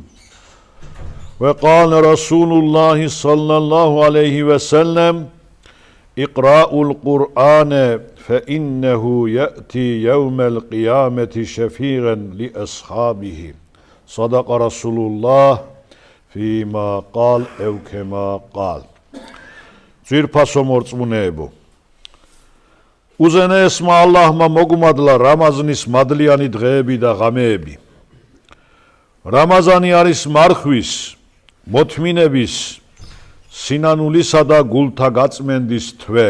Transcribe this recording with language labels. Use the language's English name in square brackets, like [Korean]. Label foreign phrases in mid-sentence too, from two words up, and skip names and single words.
[Arabic] وقال رسول الله صلى الله عليه وسلم اقرؤوا القرآن فإنه يأتي يوم القيامة شفيعا لأصحابه. صدق رسول الله فيما قال أو كما قال. [Georgian] Ძვირფასო მორწმუნეებო, უზენაესმა ალლაჰმა მოგუმადლა რამაზნის მადლიანი დღეები და ღამეები. რამაზანი არის მარხვის, მოთმინების, სინანულისა და გულთა გაწმენდის თვე.